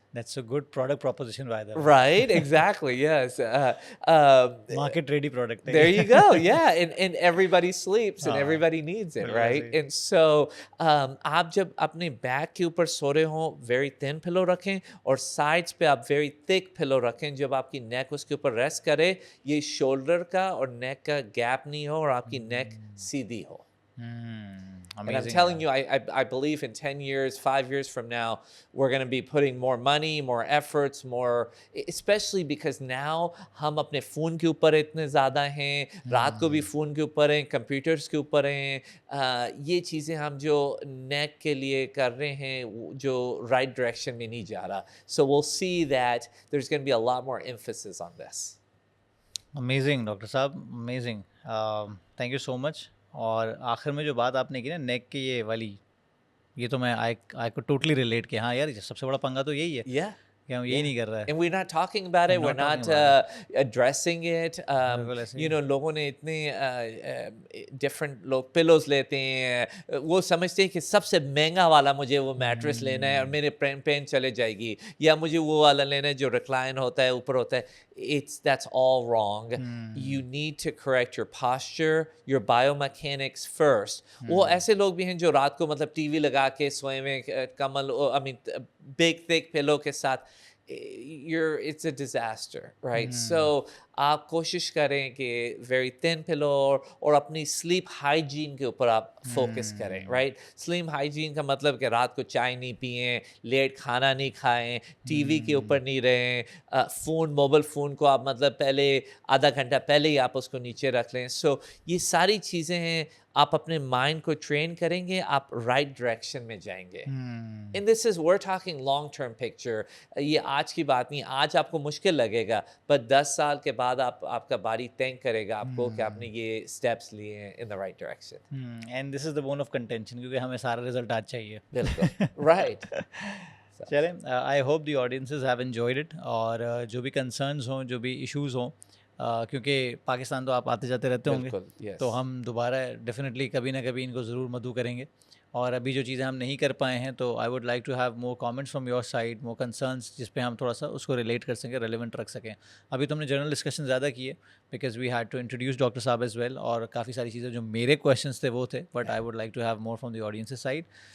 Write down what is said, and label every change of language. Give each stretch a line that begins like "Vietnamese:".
English: That's a good product proposition by the way. Right, exactly, yes. Market ready product. There you go, yeah, and everybody sleeps and everybody needs it, right?
Urdu: And so آپ جب اپنے back کے اوپر سو رہے ہوں very thin پلو رکھیں, اور sides پہ آپ ویری تھک پلو رکھیں, جب آپ کی نیک اس کے اوپر ریسٹ کرے, یہ شولڈر کا اور نیک کا گیپ نہیں ہو اور آپ کی نیک سیدھی ہو.
English: And I'm telling you, I believe in 10 years, 5 years from now, we're going to be putting more money, more efforts, more, especially because now
Urdu: ہم اپنے فون کے اوپر اتنے زیادہ ہیں, رات کو بھی فون کے اوپر ہیں, کمپیوٹرز کے اوپر ہیں, یہ چیزیں ہم جو نیک کے لیے کر رہے ہیں جو رائٹ ڈائریکشن میں نہیں جا رہا.
English: So we'll see that there's going to be a lot more emphasis on this. Amazing, doctor صاحب, amazing. Thank you so much.
Urdu: اور آخر میں جو بات آپ نے کی نا نیک کی یہ والی, یہ تو میں آئی کو ٹوٹلی ریلیٹ کیا. ہاں یار, سب سے بڑا پنگا تو یہی ہے کہ ہم یہی نہیں کر رہے ہیں.
English: And we're not talking about it, we're not addressing it.
Urdu: You know, لوگوں نے اتنے different لوگ pillows لیتے ہیں, وہ سمجھتے ہیں کہ سب سے مہنگا والا مجھے وہ میٹریس لینا ہے اور میرے پین چلے جائے گی, یا مجھے وہ والا لینا ہے جو ریکلائن ہوتا ہے, اوپر ہوتا ہے.
English: That's all wrong. You need to correct your posture, your biomechanics first.
Urdu: وہ ایسے لوگ بھی ہیں جو رات کو مطلب ٹی وی لگا کے سوئے میں کمل,
English: I mean big thick pillow
Urdu: کے ساتھ,
English: it's a disaster, right?
Urdu: So آپ کوشش کریں کہ ویری تھن پلو اور اپنی سلیپ ہائیجین کے اوپر آپ فوکس کریں, رائٹ. سلیپ ہائیجین کا مطلب کہ رات کو چائے نہیں پئیں, لیٹ کھانا نہیں کھائیں, ٹی وی کے اوپر نہیں رہیں, موبائل فون کو آپ مطلب پہلے آدھا گھنٹہ پہلے ہی آپ اس کو نیچے رکھ لیں. سو یہ ساری چیزیں ہیں, آپ اپنے مائنڈ کو ٹرین کریں گے, آپ رائٹ ڈائریکشن میں جائیں گے.
English: And this is we're talking long term picture.
Urdu: یہ آج کی بات نہیں, آج آپ کو مشکل لگے گا, بٹ 10 سال کے بعد آپ کا باڈی تھینک کرے گا آپ کو کہ آپ نے یہ اسٹیپس لیے ہیں
English: In the right direction. And this is the bone of contention,
Urdu: کیونکہ ہمیں سارا رزلٹ آج چاہیے. بالکل, رائٹ. چلیں,
English: I hope the audiences have enjoyed it,
Urdu: اور جو بھی کنسرنز ہوں, جو بھی ایشوز ہوں, کیونکہ پاکستان تو آپ آتے جاتے رہتے ہوں گے, بالکل, yes. تو ہم دوبارہ ڈیفینیٹلی کبھی نہ کبھی ان کو ضرور مدعو کریں گے. اور ابھی جو چیزیں ہم نہیں کر پائے ہیں تو
English: I would like to have more comments from your side,
Urdu: more concerns, جس پہ ہم تھوڑا سا اس کو ریلیٹ کر سکیں, ریلیونٹ رکھ سکیں. ابھی تو ہم نے جنرل ڈسکشن زیادہ کیے
English: because we had to introduce doctor صاحب as well,
Urdu: اور کافی ساری چیزیں جو میرے کویشچنس تھے وہ تھے,
English: But I would like to have more from the audience side.